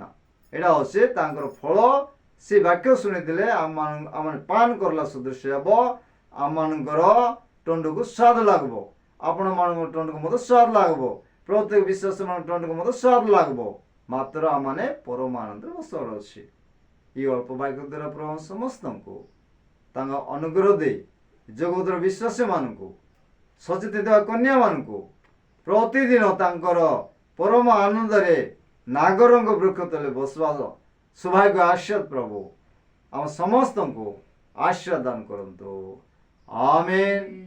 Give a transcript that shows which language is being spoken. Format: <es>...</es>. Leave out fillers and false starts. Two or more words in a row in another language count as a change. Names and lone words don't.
<or>ଏଇଟା ହେଉଛି ତାଙ୍କର ଫଳ। ସେ ବାକ୍ୟ ଶୁଣିଥିଲେ ଆମମାନେ ପାନ କରିଲା ସଦୃଶ ହେବ। ଆମମାନଙ୍କର ତଣ୍ଡକୁ ସ୍ୱାଦ ଲାଗିବ। ଆପଣମାନଙ୍କ ତଣ୍ଡକୁ ମଧ୍ୟ ସ୍ୱାଦ ଲାଗିବ। ପ୍ରତ୍ୟେକ ବିଶ୍ୱାସ ମାନଙ୍କ ତଣ୍ଡକୁ ମଧ୍ୟ ସ୍ୱାଦ ଲାଗିବ। ମାତ୍ର ଆମମାନେ ପରମ ଆନନ୍ଦରେ ବସିବାର ଅଛି। ଏହି ଅଳ୍ପ ବାକ୍ୟ দ্ୱାରା ପ୍ରଭୁ ସମସ୍ତଙ୍କୁ ତାଙ୍କ ଅନୁଗ୍ରହ ଦେଇ ଜଗତର ବିଶ୍ୱାସୀମାନଙ୍କୁ, ସଚେତ ଥିବା କନ୍ୟାମାନଙ୍କୁ ପ୍ରତିଦିନ ତାଙ୍କର ପରମ ଆନନ୍ଦରେ ନାଗରଙ୍ଗ ବୃକ୍ଷ ତଳେ ବସିବାର ସୌଭାଗ୍ୟ ଆଶୀର୍ବାଦ ପ୍ରଭୁ ଆମ ସମସ୍ତଙ୍କୁ ଆଶୀର୍ବାଦ ଦାନ କରନ୍ତୁ।</or>